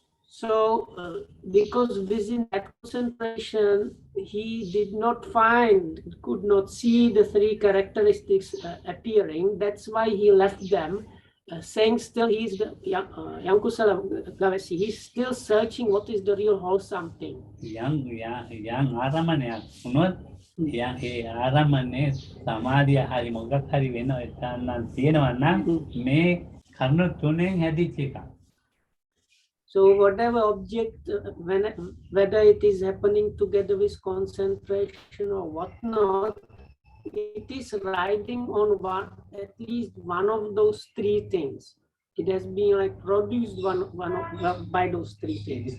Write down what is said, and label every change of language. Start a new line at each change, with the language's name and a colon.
English: So because within that concentration, he did not could not see the three characteristics appearing. That's why he left them. Saying still he's the Yankusala Gavasi, he's still searching what is the real wholesome thing.
Sinhala: යම් ආරම්භණයක් වුණොත් ඒ ආරම්භනේ සමාධිය හරි මොකක් හරි වෙන එකක් තියෙනවා නම් මේ කරුණු තුනෙන් හැදිච්ච එකක්.
English: So whatever object, whether it is happening together with concentration or whatnot, it is riding on at least one of those three things. It has been like produced by those three things.